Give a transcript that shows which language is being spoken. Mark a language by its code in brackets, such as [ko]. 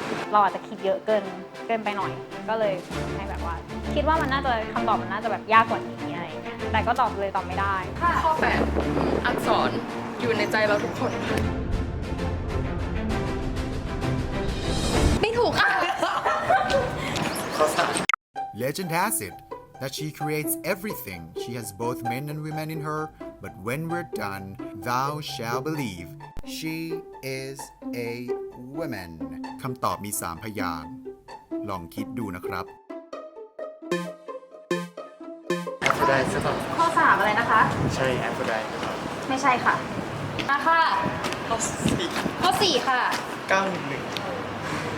[th] เราอาจจะคิดเยอะเกินไปหน่อย ก็เลยให้แบบว่า คิดว่ามันน่าจะคำตอบมันน่าจะแบบยากกว่านี้อะไรอย่างเงี้ยแต่ก็ตอบเลยตอบไม่ได้ ข้อ 8 อักษรอยู่ในใจเราทุกคนค่ะไม่ถูกค่ะ [en] Legend has it that she creates everything. She has both men and women in her, but when we're done, thou shall believe she is a woman. [th] คำตอบมี 3 พยางค์ลองคิดดูนะครับ แอฟโรไดต์ใช่ป่ะ ข้อ3อะไรนะคะ ใช่แอฟโรไดต์ครับ ไม่ใช่ค่ะมาค่ะ ข้อ4ค่ะ 911